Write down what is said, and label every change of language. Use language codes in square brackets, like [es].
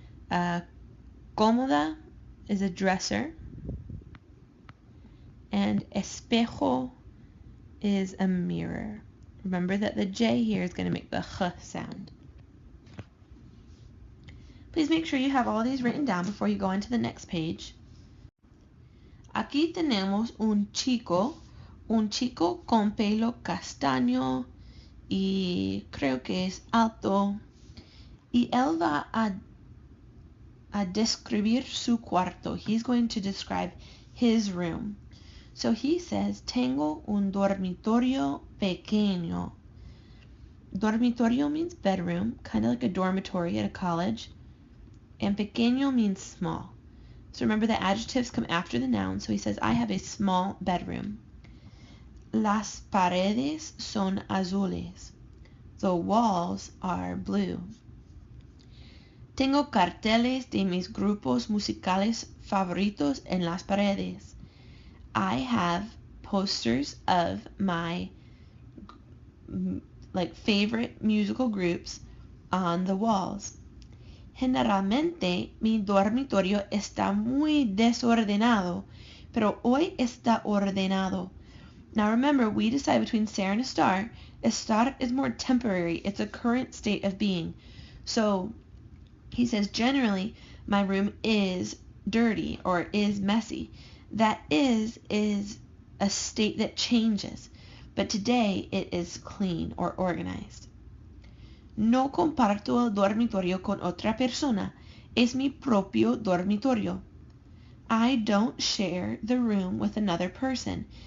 [en] A cómoda is a dresser, and espejo is a mirror. Remember that the J here is going to make the H sound. Please make sure you have all these written down before you go into the next page. [es] Aquí tenemos un chico con pelo castaño y creo que es alto, y él va a describir su cuarto. [en] He's going to describe his room. So he says, [es] tengo un dormitorio pequeño. [en] Dormitorio means bedroom, kind of like a dormitory at a college. And pequeño means small. So remember the adjectives come after the noun. So he says, I have a small bedroom. [es] Las paredes son azules. [en] The walls are blue. [es] Tengo carteles de mis grupos musicales favoritos en las paredes. [en] I have posters of my favorite musical groups on the walls. [es] Generalmente mi dormitorio está muy desordenado, pero hoy está ordenado. [en] Now remember, we decide between ser and estar. Estar is more temporary. It's a current state of being. So he says, generally, my room is dirty or is messy. That is a state that changes. But today, it is clean or organized. [es] No comparto el dormitorio con otra persona. Es mi propio dormitorio. [en] I don't share the room with another person.